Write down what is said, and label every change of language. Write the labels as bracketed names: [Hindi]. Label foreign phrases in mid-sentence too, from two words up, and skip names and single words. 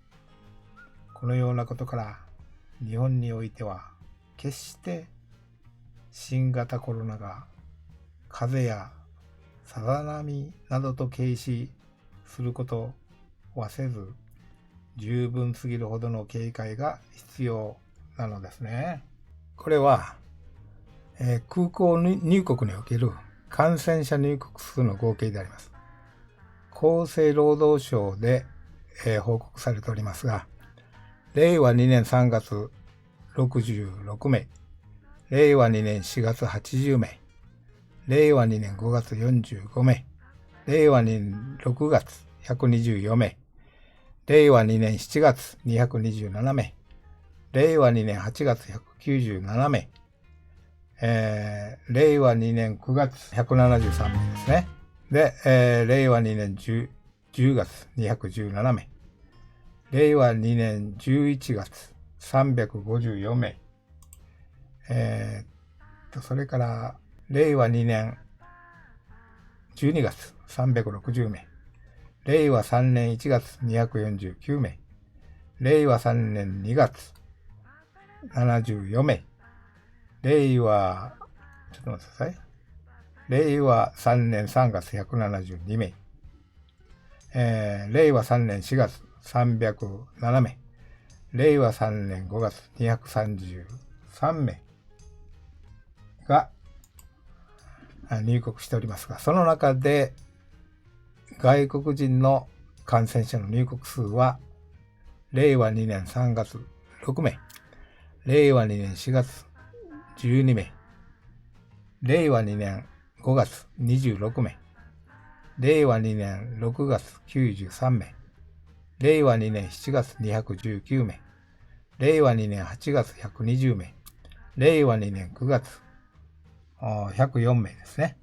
[Japanese] このようなことから日本においては決して新型コロナが風邪やさざ波などと軽視することはせず、十分すぎるほどの警戒が必要なのですね。これは、空港入国における感染者入国数の合計であります。厚生労働省で、報告されておりますが、令和2年3月66名、令和2年4月80名、令和2年5月45名、令和2年6月124名、令和2年7月227名、令和2年8月197名、令和2年9月173名ですね。で、令和2年 10月217名、令和2年11月354名、それから令和2年12月360名、令和3年1月249名、令和3年2月74名、令和 3年3月172名、令和3年4月307名、令和3年5月 233名が入国しておりますが、その中で外国人の感染者の入国数は、令和2年3月6名、令和2年4月12名、令和2年5月26名、令和2年6月93名、令和2年7月219名、令和2年8月120名、令和2年9月104名ですね。